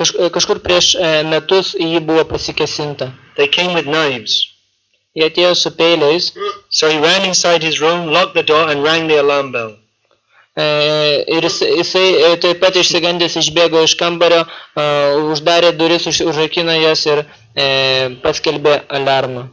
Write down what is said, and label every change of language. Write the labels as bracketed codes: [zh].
[lt] Kažkur prieš metus jį buvo pasikesinta. [en] They came with knives. [lt] Jie atėjo su peiliais. [en] So he ran inside his room, locked the door and rang the alarm bell. [lt] Ir jisai taip pat išsigandęs išbėgo iš kambario, uždarė duris, užrakino jas ir paskelbė aliarmą.